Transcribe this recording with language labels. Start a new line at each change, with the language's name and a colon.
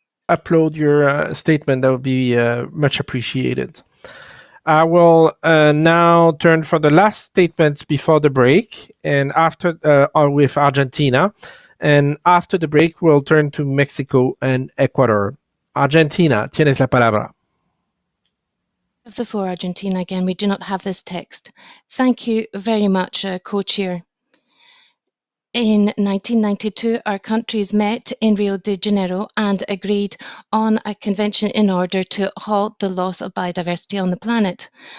English: Upload your statement. That would be much appreciated. I will now turn for the last statements before the break, and after with Argentina, and after the break we'll turn to Mexico and Ecuador.
Spanish: Argentina, tienes la palabra.
English: The floor, Argentina. Again, we do not have this text. Thank you very much, Co-Chair. In 1992, our countries met in Rio de Janeiro and agreed on a convention in order to halt the loss of biodiversity on the planet.